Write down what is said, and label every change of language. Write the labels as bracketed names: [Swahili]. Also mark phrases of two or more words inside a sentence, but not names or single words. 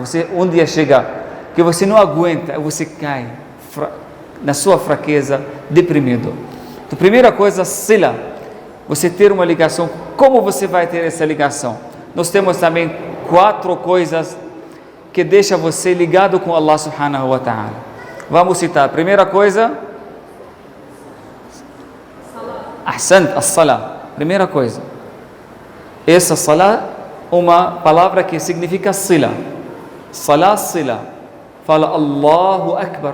[Portuguese] Você um dia chega que você não aguenta, você cai na sua fraqueza, deprimido. Então, primeira coisa, sila, você ter uma ligação. Como você vai ter essa ligação? Nós temos também 4 coisas que deixam você ligado com [Arabic] الله سبحانه وتعالى. [Portuguese] Vamos citar. Primeira coisa, [Arabic] أحسنت، الصلاة. [Portuguese] Primeira coisa. Essa salah, uma palavra que significa sila. Salah, sila. Fala [Arabic] الله أكبر.